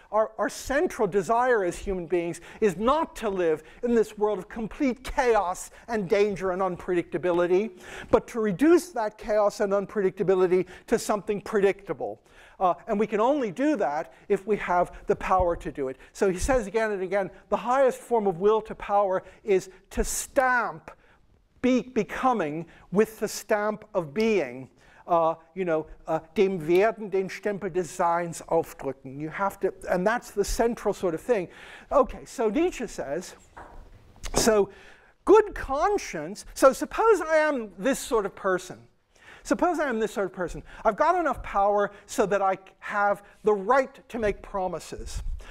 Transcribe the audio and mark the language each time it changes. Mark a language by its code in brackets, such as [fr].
[en] Our central desire as human beings is not to live in this world of complete chaos and danger and unpredictability, but to reduce that chaos and unpredictability to something predictable. And we can only do that if we have the power to do it. So he says again and again, the highest form of will to power is to stamp becoming with the stamp of being. [de] Dem Werden den Stempel des Seins aufdrücken. [en] You have to, and that's the central sort of thing. Okay, so Nietzsche says, so good conscience, so suppose I am this sort of person. Suppose I am this sort of person. I've got enough power so that I have the right to make promises.